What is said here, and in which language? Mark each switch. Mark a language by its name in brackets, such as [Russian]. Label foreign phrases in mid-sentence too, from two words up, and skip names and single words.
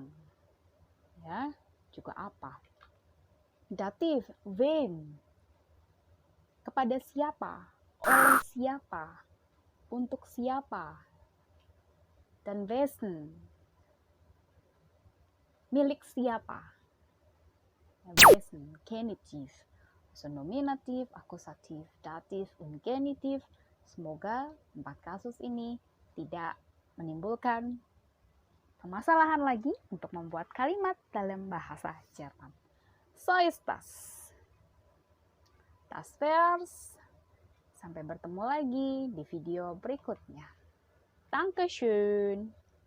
[Indonesian] Ya, juga apa? Datif, wem. Kepada siapa? Oleh siapa? Untuk siapa? Dan wessen. Milik siapa? [German] Wessen, genitiv. So, [Indonesian] nominatif, akusatif, datif, und genitif. Semoga 4 kasus ini tidak menimbulkan permasalahan lagi untuk membuat kalimat dalam bahasa Jerman. [German] So ist das. Das wär's. [Indonesian] Sampai bertemu lagi di video berikutnya. [German] Dankeschön.